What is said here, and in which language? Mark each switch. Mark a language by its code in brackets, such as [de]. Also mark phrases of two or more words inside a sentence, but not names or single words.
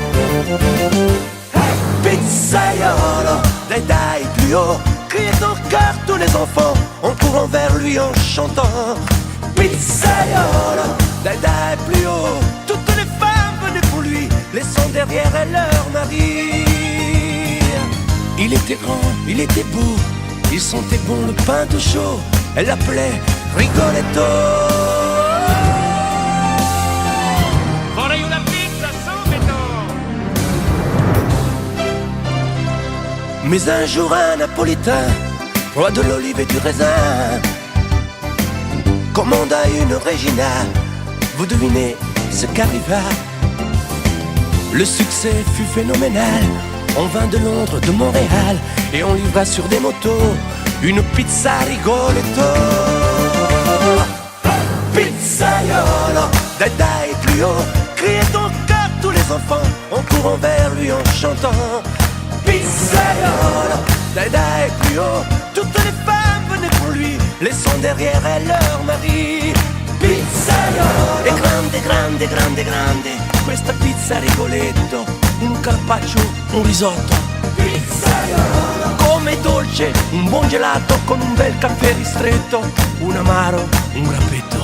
[fr] Pizzaiolo, [it] dai dai [fr] plus haut, criait en chœur tous les enfants, en courant vers lui en chantant. Pizzaiolo, [it] dai dai [fr] plus haut, toutes les femmes venaient pour lui, laissant derrière elles leur mari. Il était grand, il était beau, il sentait bon le pain tout chaud, elle l'appelait Rigoletto. [it] Vorrei una pizza, subito! [fr] Mais un jour un napolitain, roi de l'olive et du raisin, commanda une Regina. Vous devinez ce qu'arriva? Le succès fut phénoménal. On vint de Londres, de Montréal, et on livra sur des motos une pizza Rigoletto. Pizza pizzaiolo, [it] dai dai [fr] plus haut, criez donc à tous les enfants en courant vers lui en chantant. Pizzaiolo, [it] dai dai [fr] plus haut, toutes les femmes venaient pour lui, laissant derrière elles leur mari. [it] Pizzaiolo, e grande, grande, grande, grande, questa pizza Rigoletto, un carpaccio, un risotto. Pizzaiolo, come dolce, un buon gelato con un bel caffè ristretto, un amaro, un grappetto.